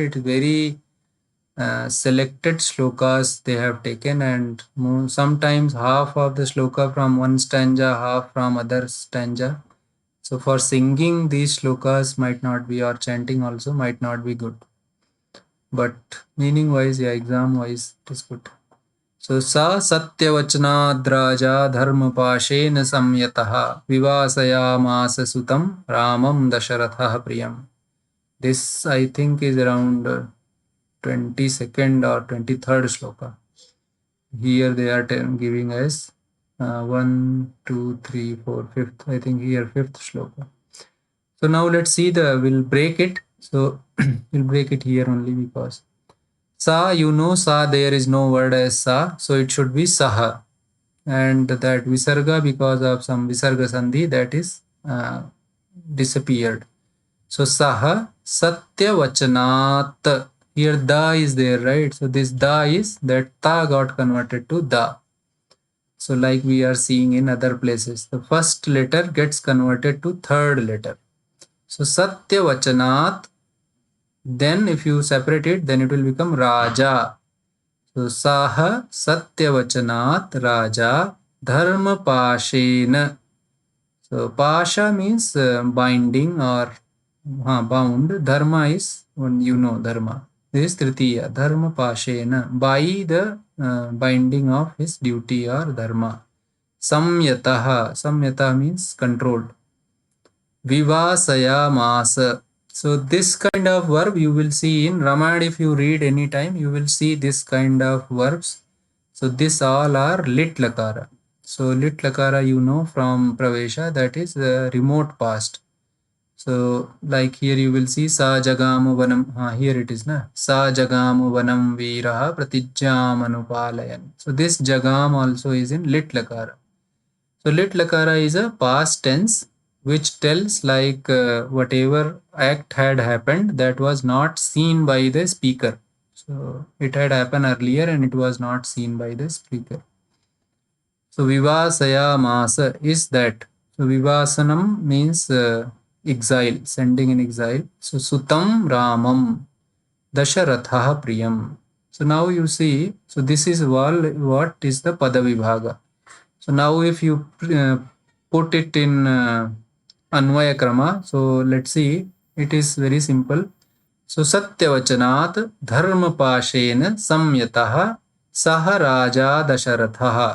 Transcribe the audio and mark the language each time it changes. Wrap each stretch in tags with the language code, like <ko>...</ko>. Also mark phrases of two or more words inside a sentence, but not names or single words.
<en>It is very selected shlokas they have taken, and sometimes half of the shloka from one stanza, half from other stanza. So for singing, these shlokas might not be, or chanting also might not be good. But meaning wise, yeah, exam wise, it is good.</en> <sa>So sa satyavachanadraja dharmapashena samyataha vivasayamasa sutam ramam dasharatha priyam.</sa> <en>This I think is around 22nd or 23rd shloka. Here they are giving us 1, 2, 3, 4, 5th. I think here 5th shloka. So now let's see we'll break it. So we'll break it here only because sa, you know, sa, there is no word as sa, so it should be saha. And that visarga, because of some visarga sandhi, that is disappeared.</en> <sa>So saha satya vachanat.</sa> <en>Here da is there, right? So this da is that ta got converted to da. So like we are seeing in other places, the first letter gets converted to third letter.</en> <sa>So satya vachanat.</sa> <en>Then if you separate it, then it will become Raja.</en> <sa>So Saha Satyavachanat Raja Dharma Pashena.</sa> <en>So Pasha means binding or bound. Dharma is, you know, Dharma. This is Tritiya.</en> <sa>Dharma Pashena.</sa> <en>By the binding of his duty or Dharma.</en> <sa>Samyataha.</sa> <en>Samyata means controlled.</en> <sa>Vivasaya Masa.</sa> <en>So this kind of verb you will see in Ramayana. If you read any time, you will see this kind of verbs. So this all are</en> <sa>lit lakara.</sa> <en>So</en> <sa>lit lakara,</sa> <en>you know from Pravesha, that is the remote past. So like here you will see</en> <sa>sa jagamu vanam.</sa> <en>Here it is na.</en> <sa>Sa jagamu vanam viraha pratijjam anupalayan.</sa> <en>So this jagam also is in</en> <sa>lit lakara.</sa> <en>So</en> <sa>lit lakara</sa> <en>is a past tense which tells like whatever act had happened that was not seen by the speaker. So it had happened earlier and it was not seen by the speaker. So</en> <sa>vivasaya masa</sa> <en>is that. So vivasanam means exile, sending in exile.</en> <sa>So sutam ramam dasharatha priyam.</sa> <en>So now you see, so this is what is the</en> <sa>pada vibhaga.</sa> <en>So now if you put it in</en> <sa>Anvaya Krama,</sa> <en>so let's see, it is very simple.</en> <sa>So Satyavachanat Dharmapashena Samyataha Saha Raja Dasharatha.</sa>